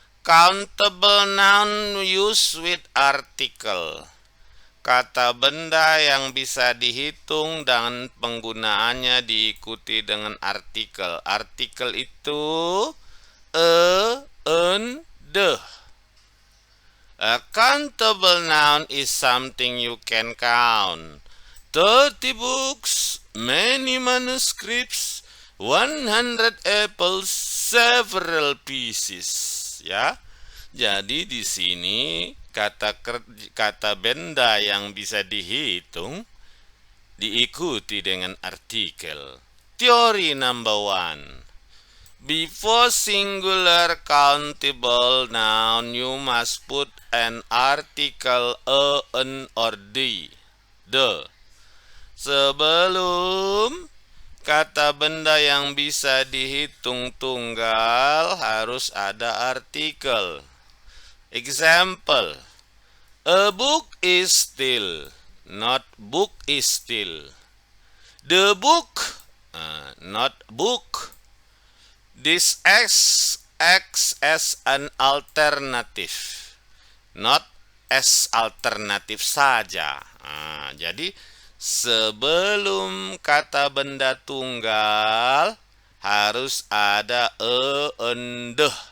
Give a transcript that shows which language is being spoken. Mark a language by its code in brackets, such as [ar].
[en] Countable noun used with article. [id] Kata benda yang bisa dihitung dan penggunaannya diikuti dengan artikel. Artikel itu a, an, the. [en] A countable noun is something you can count. 30 books, many manuscripts, 100 apples, several pieces. [id] Ya. Jadi di sini kata benda yang bisa dihitung diikuti dengan artikel. [en] Teori number 1. Before singular countable noun, you must put an article a, an, or the. [id] Sebelum kata benda yang bisa dihitung tunggal harus ada artikel. [en] Example. A book is still, not book is still. The book, not book. This acts as an alternative, not as [id] alternatif saja. Jadi sebelum kata benda tunggal harus ada a and the.